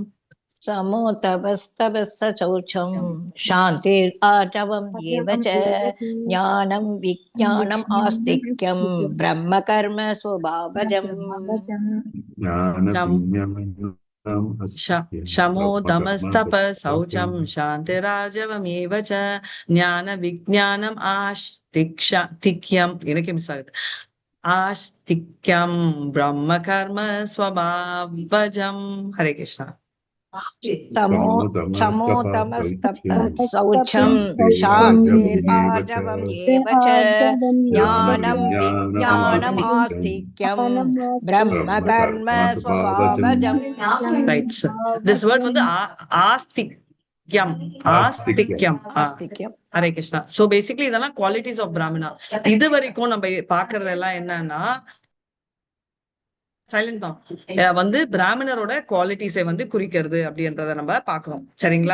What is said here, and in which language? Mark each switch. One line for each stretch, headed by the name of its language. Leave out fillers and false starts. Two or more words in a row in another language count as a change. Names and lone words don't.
Sanskrit: समोतपस्तपस्सौचं शान्तिराजवम् एव च ज्ञानं विज्ञानम् आस्तिक्यं ब्रह्मकर्म स्वभावजम्। शमोदमस्तप शौचं शान्तिराजवमेव च ज्ञान विज्ञानम् आस्तिक्यम्
Tamil: எனக்கு மிஸ் ஆகுது
Sanskrit: आस्तिक्यं ब्रह्म कर्म स्वभावजम्। हरे कृष्णा। समोतमस्तपःशौचं शान्तिराजवम् एव च ज्ञानं विज्ञानम् आस्तिक्यं ब्रह्मकर्म स्वभावजम्।
English: Right. This word வந்து ஆஸ்திக்யம்.
Tamil: ஆஸ்திக்யம். ஹரே கிருஷ்ணா.
English: so basically
Tamil: இதெல்லாம்
English: qualities of Brahmana.
Tamil: இது வரைக்கும் நம்ம பாக்குறதெல்லாம் என்னன்னா சைலண்ட் தான் வந்து பிராமணரோட குவாலிட்டிஸை வந்து குறிக்கிறது அப்படின்றத நம்ம பாக்குறோம், சரிங்களா?